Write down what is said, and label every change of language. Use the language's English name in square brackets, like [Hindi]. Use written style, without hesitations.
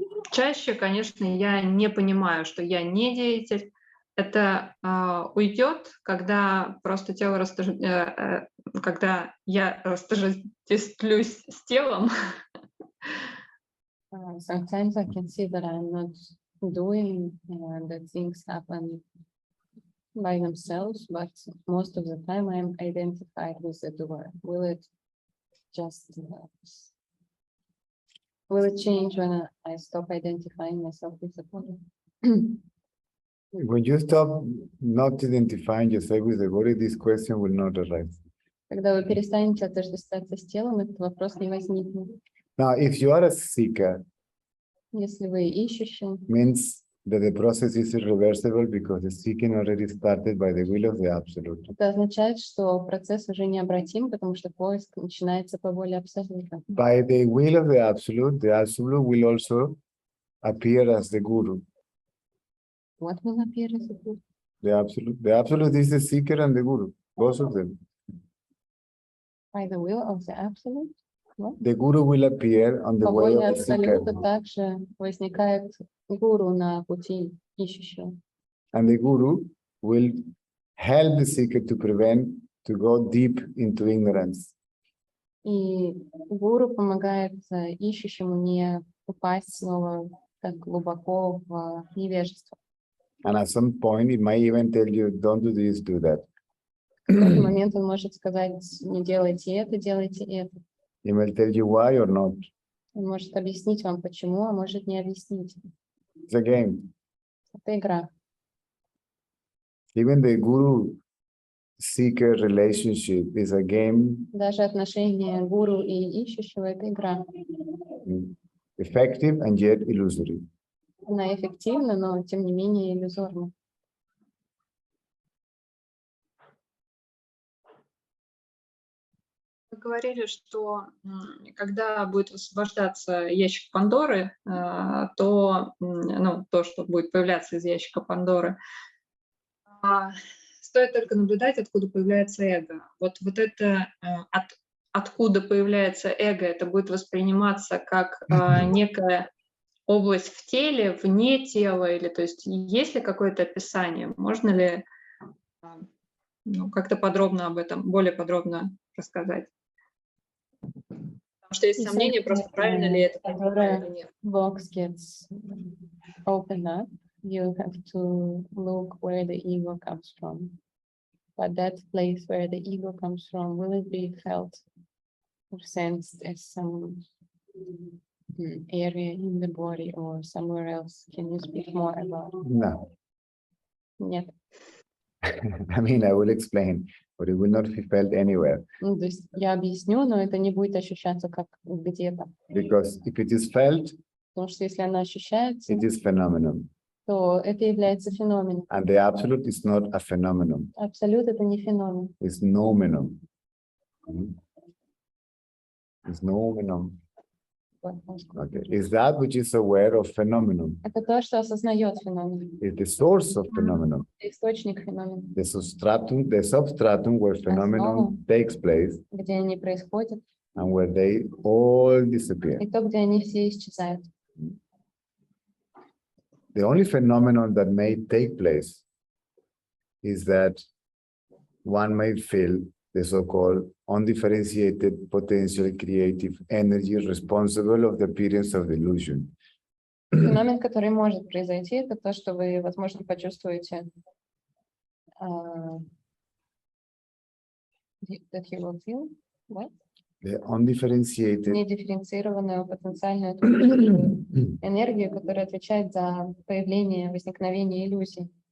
[Russian] Чаще, конечно, я не понимаю, что я не деятель. Это уйдет, когда просто тело когда я растождествлюсь с телом. [English] Sometimes I can see that I'm not doing and that things happen by themselves, but most of the time I'm identified with the doer. Will it change when I stop identifying myself with the body? When you stop not identifying yourself with the body, this question will not arise. [Russian] Когда вы перестанете отождествляться с телом, этот вопрос не возникнет. [English] Now, if you are a seeker, [Russian] Если вы ищущий, [English] means that the process is irreversible, because the seeking already started by the will of the Absolute. [Russian] это означает, что процесс уже необратим, потому что поиск начинается по воле Абсолюта. [English] By the will of the Absolute will also appear as the Guru. What will appear as a good? The Absolute is the seeker and the Guru, both of them. By the will of the Absolute? What? The Guru will appear on the [Russian] По [English] way [Russian] воле [English] of the seeker, [Russian] Абсолюта также возникает гуру на пути ищущего. [English] and the Guru will help the seeker to go deep into ignorance. [Russian] И гуру помогает ищущему не упасть снова так глубоко в невежество. [English] And at some point, it might even tell you, don't do this, do that. [Russian] В какой-то момент он может сказать: не делайте это, делайте это. [English] He will tell you why or not. [Russian] Он может объяснить вам почему, а может не объяснить. [English] It's a game. [Russian] Это игра. [English] Even the Guru-seeker relationship is a game, [Russian] Даже отношения гуру и ищущего — это игра. [English] effective and yet illusory. [Russian] Она эффективна, но тем не менее иллюзорна. Вы говорили, что когда будет высвобождаться ящик Пандоры, то, то, что будет появляться из ящика Пандоры, стоит только наблюдать, откуда появляется эго. Вот это откуда появляется эго, это будет восприниматься как некая область в теле, вне тела, или то есть есть ли какое-то описание? Можно ли как-то подробно об этом, более подробно рассказать? Потому что есть сомнения, просто правильно ли это понимаю или нет. [English] Box gets opened up, you have to look where the ego comes from. But that place where the ego comes from, will it be felt or sensed as some area in the body or somewhere else? Can you speak more about it? No. [Russian] Нет. [English] I mean, I will explain, but it will not be felt anywhere. [Russian] Ну, то есть я объясню, но это не будет ощущаться как где-то. [English] Because if it is felt, [Russian] Потому что если она ощущается, [English] it is phenomenon. [Russian] то это является феноменом. [English] And the absolute is not a phenomenon. [Russian] Абсолют — это не феномен. [English] It's nomenon. It's nomenon. Okay. Is that which is aware of phenomenon. [Russian] Это то, что осознает феномен. [English] It's the source of phenomenon. [Russian] Источник феномена. [English] The substratum where phenomenon takes place [Russian] Где они происходят, [English] and where they all disappear. [Russian] и то, где они все исчезают. [English] The only phenomenon that may take place is that one may feel the so-called undifferentiated potential creative energy responsible of the appearance of the illusion. [Russian] Феномен, который может произойти, это то, что вы, возможно, почувствуете, [English] that you will feel, what? The undifferentiated [Russian] Недифференцированную потенциальную творческую энергию, которая отвечает за появление, возникновение иллюзий.